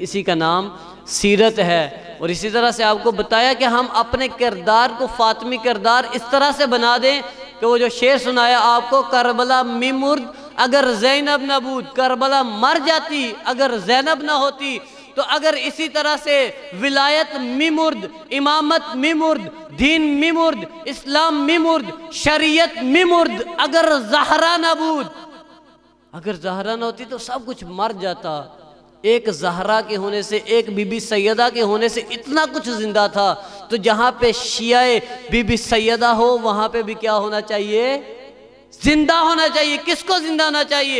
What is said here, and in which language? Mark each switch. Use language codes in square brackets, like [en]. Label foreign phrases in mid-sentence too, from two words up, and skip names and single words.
[ur] اسی کا نام سیرت ہے۔ اور اسی طرح سے آپ کو بتایا کہ ہم اپنے کردار کو فاطمی کردار اس طرح سے بنا دیں کہ وہ جو شعر سنایا آپ کو، [fa] کربلا می مرد اگر زینب نہ بود، [ur] کربلا مر جاتی اگر زینب نہ ہوتی، تو اگر اسی طرح سے [fa] ولایت می مرد، امامت می مرد، دین می مرد، اسلام می مرد، شریعت می مرد، اگر زہرا نہ بود، [ur] اگر زہرا نہ ہوتی تو سب کچھ مر جاتا۔ ایک زہرا کے ہونے سے، ایک بی بی سیدہ کے ہونے سے اتنا کچھ زندہ تھا۔ تو جہاں پہ شیعہ بی بی سیدہ ہو وہاں پہ بھی کیا ہونا چاہیے؟ زندہ ہونا چاہیے۔ کس کو زندہ ہونا چاہیے؟